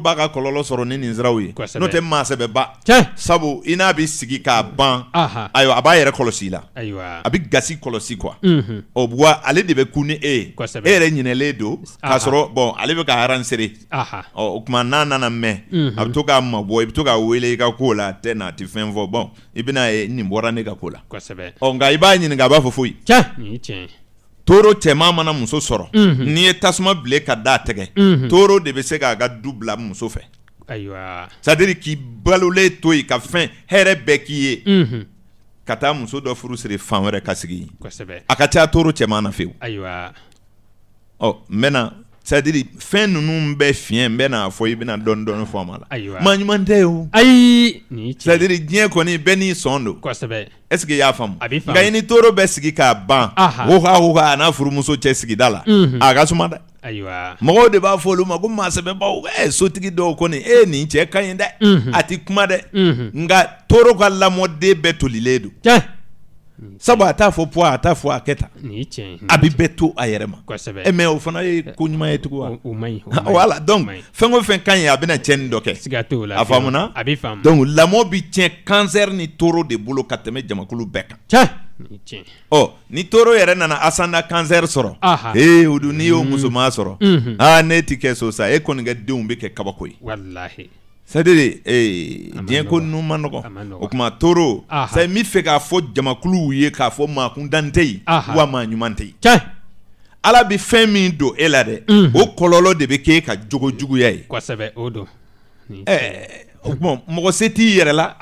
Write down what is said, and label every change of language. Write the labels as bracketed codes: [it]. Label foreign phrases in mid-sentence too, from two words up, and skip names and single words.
[bm] b'a ka kɔlɔlɔ sɔrɔ ni nin siraw ye n'o tɛ maa sɛbɛba sabu i n'a bɛ sigi k'a ban ayiwa a b'a yɛrɛ kɔlɔsi la a bɛ gasi kɔlɔsi quoi wa ale de bɛ kun ni e ye e yɛrɛ ɲinɛlen don k'a sɔrɔ bon ale bɛ ka aransere o tuma n'a nana mɛn a bɛ to k'a mabɔ i bɛ to k'a wele i ka ko la a tɛ na a tɛ fɛn fɔ bon i bɛna ye nin bɔra ne ka ko la nka i b'a ɲininka a b'a fɔ foyi toro cɛman mana muso sɔrɔ n'i ye tasuma bilen ka da a tɛgɛ toro de bɛ se k'a ka du bila muso fɛ [fr] c'est à dire [bm] k'i balolen to yen ka fɛn hɛrɛ bɛɛ k'i ye ka taa muso dɔ furu siri fan wɛrɛ ka sigi a ka ca toro cɛman na fewu Mena [fr] c'est-à-dire [bm] fɛn ninnu bɛɛ fiɲɛ n bɛ n'a fɔ i bɛna dɔɔni fɔ a ma la ayiwa maa ɲuman tɛ o ayi ni [fr] c'est-à-dire [bm] diɲɛ kɔni bɛɛ n'i sɔn don kosɛbɛ [fr] est-ce que [bm] i y'a faamu a bɛ faamu nka i ni toro bɛ sigi k'a ban hoha a n'a furumuso cɛ sigida la a ka suma dɛ ayiwa mɔgɔw de b'a fɔ olu ma ko maa sɛbɛbaw sotigi dɔw kɔni nin cɛ ka ɲi dɛ a ti kuma dɛ nka toro ka lamɔden bɛɛ tolilen don sabu a t'a fɔ poids a t'a fɔ a kɛ tan a bɛ bɛɛ to a yɛrɛ ma mais o fana ye ko ɲuman ye tugun wa o maɲi [fr] voilà donc [bm] fɛn o fɛn ka ɲi a bɛna tiɲɛni dɔ kɛ siga t'o la a faamuna a bɛ faamu donc lamɔ bɛ tiɲɛ cancer ni toro de bolo ka tɛmɛ jamakulu bɛɛ kan ni toro yɛrɛ nana asanda cancer sɔrɔ o dun n'i y'o musoman sɔrɔ ne ti kɛ so sa e kɔni ka denw bɛ kɛ kabako ye walahi [fr] c'est-à-dire [bm] diɲɛ ko ninnu ma nɔgɔn o tuma toro c'est n bɛ fɛ k'a fɔ jamakuluw ye k'a fɔ maa kundan tɛ yen wa maa ɲuman tɛ yen ala bɛ fɛn min don e la dɛ o kɔlɔlɔ de bɛ k'e ka jogo juguya ye kosɛbɛ o don mɔgɔ se t'i yɛrɛ la